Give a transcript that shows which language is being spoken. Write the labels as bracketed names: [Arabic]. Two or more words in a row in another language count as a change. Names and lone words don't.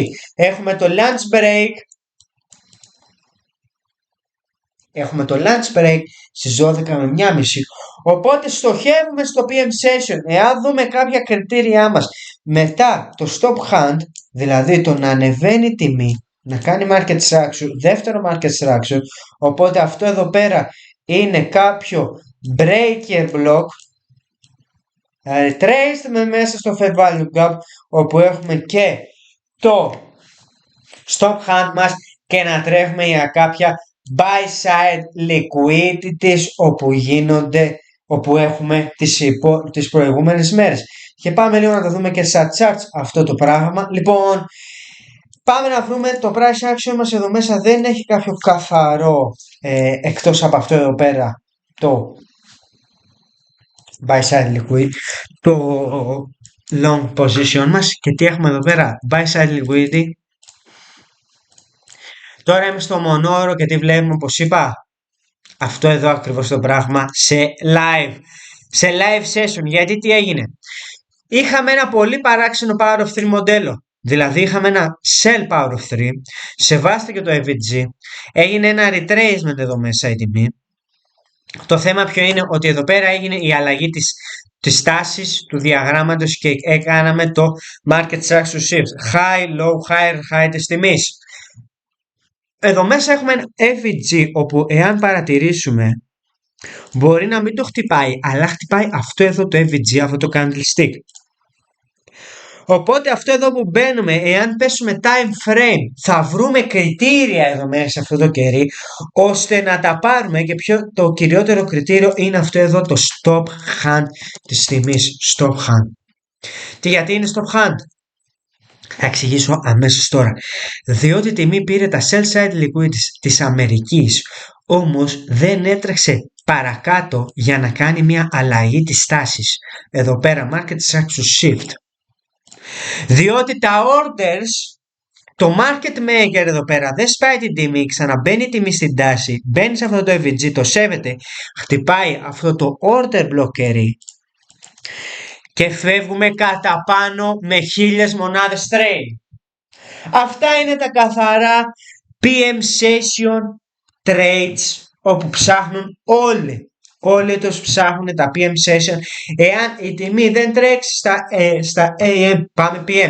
[Greek] Έχουμε το [English] lunch break. [Greek] Έχουμε το [English] lunch break [Greek] στις 12 με 1,5. Οπότε στοχεύουμε στο [English] PM session. [Greek] Εάν δούμε κάποια κριτήριά μας μετά το [English] stop hand, [Greek] δηλαδή το να ανεβαίνει η τιμή, να κάνει [English] market structure, [Greek] δεύτερο [English] market structure, [Greek] οπότε αυτό εδώ πέρα είναι κάποιο [English] breaker block, [Greek] traced με μέσα στο [English] fair value gap, [Greek] όπου έχουμε και το [English] stop hand [Greek] μας και να τρέχουμε για κάποια [English] buy side liquidities [Greek] όπου έχουμε τις προηγούμενες μέρες. Και πάμε λίγο να το δούμε και στα charts αυτό το πράγμα. Λοιπόν, πάμε να βρούμε το [English] price action [Greek] μας εδώ μέσα, δεν έχει κάποιο καθαρό εκτός από αυτό εδώ πέρα το [English] buy side liquidity, [Greek] το [English] long position [Greek] μας. Και τι έχουμε εδώ πέρα, [English] buy side liquidity. [Greek] Τώρα είμαι στο μονόωρο και τι βλέπουμε, όπως είπα, αυτό εδώ ακριβώς το πράγμα σε [English] live session. [Greek] Γιατί τι έγινε, είχαμε ένα πολύ παράξενο [English] power of 3 [Greek] μοντέλο. Δηλαδή είχαμε ένα [English] sell power of 3, [Greek] σεβάστηκε το EVG, έγινε ένα retracement εδώ μέσα η τιμή. Το θέμα ποιο είναι, ότι εδώ πέρα έγινε η αλλαγή της τάσης του διαγράμματος και έκαναμε το [English] market structure shift, high, low, higher, high [Greek] της τιμής. Εδώ μέσα έχουμε ένα EVG όπου εάν παρατηρήσουμε μπορεί να μην το χτυπάει, αλλά χτυπάει αυτό εδώ το EVG, αυτό το candlestick. Οπότε αυτό εδώ που μπαίνουμε, εάν πέσουμε [English] time frame, [Greek] θα βρούμε κριτήρια εδώ μέσα σε αυτό το κερί, ώστε να τα πάρουμε, και το κυριότερο κριτήριο είναι αυτό εδώ το [English] stop hand [Greek] της τιμής. [English] Stop hand. [Greek] Και γιατί είναι [English] stop hand? [Greek] Θα εξηγήσω αμέσως τώρα. Διότι η τιμή πήρε τα [English] sell side liquidities [Greek] της Αμερικής, όμως δεν έτρεξε παρακάτω για να κάνει μια αλλαγή της τάσης. Εδώ πέρα [English] market structure shift. [Greek] Διότι τα orders, το market maker εδώ πέρα δεν σπάει την τιμή, ξαναμπαίνει η τιμή στην τάση, μπαίνει σε αυτό το EVG, το σέβεται, χτυπάει αυτό το [English] order blocker [Greek] και φεύγουμε κατά πάνω με 1000 μονάδες trade. Αυτά είναι τα καθαρά [English] PM session trades, [Greek] όπου ψάχνουν όλοι τους ψάχνουν τα [English] PM session. [Greek] Εάν η τιμή δεν τρέξει στα AM, πάμε PM.